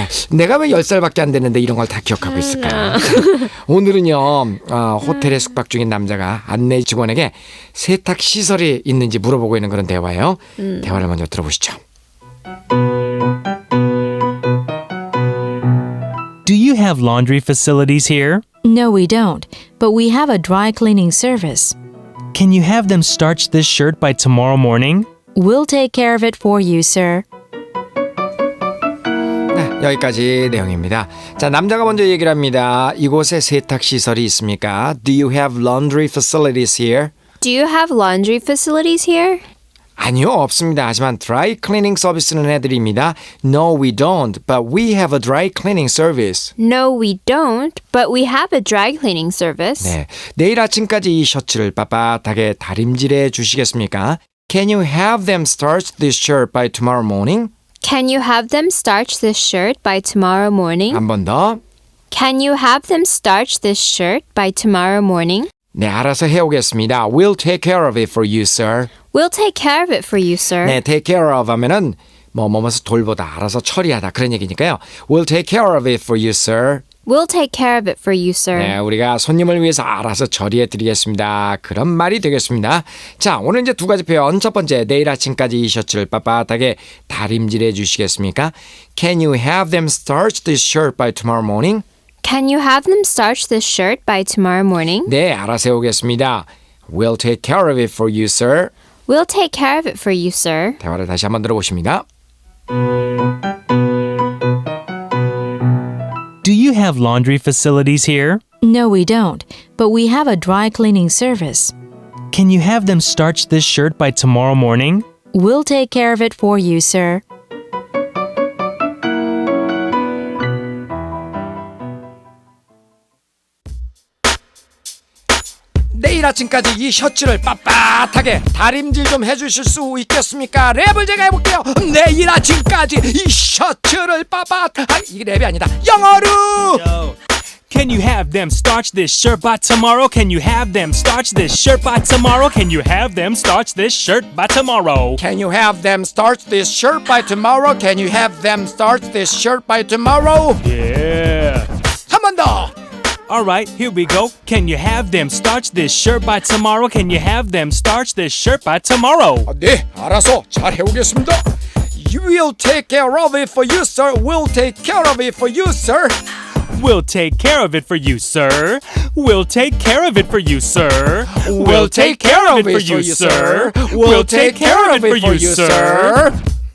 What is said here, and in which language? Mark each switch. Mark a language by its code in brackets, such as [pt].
[ko] 내가 왜 10살밖에 안 됐는데 이런 걸 다 기억하고 있을까? 오늘은요 호텔에 숙박 중인 남자가 안내 직원에게 세탁시설이 있는지 물어보고 있는 그런 대화예요. 대화를 먼저 들어보시죠. [en] Do you have laundry facilities here? No, we don't, but we have a dry cleaning service. Can you have them starch this shirt by tomorrow morning? We'll take care of it for you, sir. [ko] 네, 여기까지 내용입니다. 자, 남자가 먼저 얘기를 합니다. 이곳에 세탁시설이 있습니까? [en] Do you have laundry facilities here? Do you have laundry facilities here? [ko] 아니요, 없습니다. 하지만 드라이 클리닝 서비스는 해드립니다. [en] No, we don't, but we have a dry cleaning service. No, we don't, but we have a dry cleaning service. [ko] 네, 내일 아침까지 이 셔츠를 빳빳하게 다림질해 주시겠습니까? [en] Can you have them starch this shirt by tomorrow morning? Can you have them starch this shirt by tomorrow morning? [ko] 한 번 더. [en] Can you have them starch this shirt by tomorrow morning? [ko] 네, 알아서 해오겠습니다. [en] We'll take care of it for you, sir. We'll take care of it for you, sir. [ko] 네, [en] take care of [ko] 하면은 뭐뭐뭐서 돌보다, 알아서 처리하다 그런 얘기니까요. [en] We'll take care of it for you, sir. We'll take care of it for you, sir. [ko] 네, 우리가 손님을 위해서 알아서 처리해 드리겠습니다. 그런 말이 되겠습니다. 자, 오늘 이제 두 가지 표현. 첫 번째, 내일 아침까지 이 셔츠를 빳빳하게 다림질해 주시겠습니까? [en] Can you have them starch this shirt by tomorrow morning? Can you have them starch this shirt by tomorrow morning? [ko] 네, 알아서 해오겠습니다. [en] We'll take care of it for you, sir. We'll take care of it for you, sir. [ko] 대화를 다시 한번 들어보십니다. [en] Do you have laundry facilities here? No, we don't, but we have a dry cleaning service. Can you have them starch this shirt by tomorrow morning? We'll take care of it for you, sir. [ko] 내일 아침까지 이 셔츠를 빳빳하게 다림질 좀 해주실 수 있겠습니까? 랩을 제가 해볼게요. 내일 아침까지 이 셔츠를 빳빳하게. 이게 랩이 아니다. 영어로 [en] Can you have them starch this shirt by tomorrow? Can you have them starch this shirt by tomorrow? Can you have them starch this shirt by tomorrow? Can you have them starch this shirt by tomorrow? Can you have them starch this shirt by tomorrow? Yeah. [ko] 한 번 더. [en] Alright, here we go. Can you have them starch this shirt by tomorrow? Can you have them starch this shirt by tomorrow? [ko] 네, 알아서 잘 해오겠습니다. [en] We'll take care of it for you, sir. We'll take care of it for you, sir. We'll take care of it for you, sir. We'll take care of it for you, sir. We'll take care of it for you, sir. We'll take care of it for you, sir.